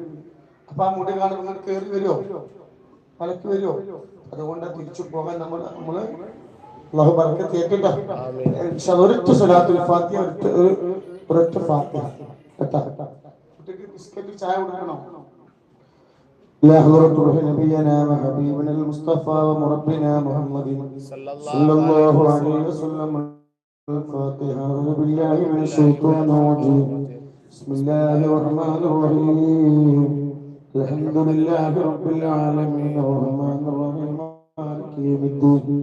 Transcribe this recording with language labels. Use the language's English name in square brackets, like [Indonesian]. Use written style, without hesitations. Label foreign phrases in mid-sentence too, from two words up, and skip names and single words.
[Malayalam] അപ്പൊ ആ മുടി കാണുമ്പോൾ നിങ്ങൾ കയറി വരുമോ, മലക്ക് വരുമോ? അതുകൊണ്ട് തിരിച്ചു പോകാൻ നമ്മള് അല്ലാഹു ബർക്കത്ത് ചെയ്യട്ടെ. ഒരൊറ്റ [Arabic] صلاة الفاتحة, [Malayalam] ഒരൊറ്റ ഫാത്തിഹ കേട്ടോ. കുട്ടിക്ക് ബിസ്ക്കറ്റ് ചായ കൊടുക്കണോ? [Arabic] لا حضرة روح نبينا وحبيبنا المصطفى ومربنا محمد صلى الله عليه وسلم. الفاتحة. أعوذ بالله من الشيطان الرجيم. بسم الله الرحمن الرحيم. الحمد لله رب العالمين الرحمن الرحيم مالك يوم الدين.